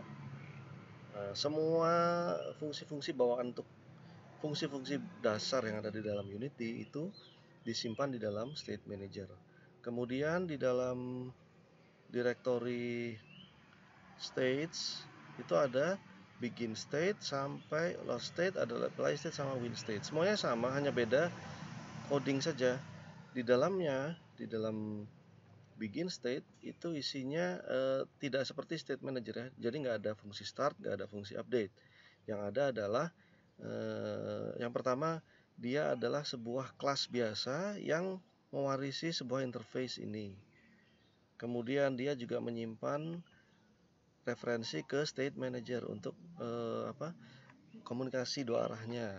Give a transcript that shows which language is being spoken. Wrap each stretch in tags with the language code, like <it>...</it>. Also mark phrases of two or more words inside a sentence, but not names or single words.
<id>Semua fungsi-fungsi bawaan untuk fungsi-fungsi dasar yang ada di dalam Unity itu disimpan di dalam</id> <en>state manager.</en> <id>Kemudian di dalam directory states itu ada</id> <en>begin state</en> <id>sampai</id> <en>lost state,</en> <id>ada</id> <en>play state</en> <id>sama</id> <en>win state.</en> <id>Semuanya sama, hanya beda coding saja. Di dalamnya, di dalam begin state itu isinya tidak seperti</id> <en>state manager</en> <id>ya. Jadi nggak ada fungsi start, nggak ada fungsi update. Yang ada adalah yang pertama, dia adalah sebuah kelas biasa yang mewarisi sebuah interface ini. Kemudian dia juga menyimpan referensi ke</id> <en>state manager</en> <id>untuk komunikasi dua arahnya.</id>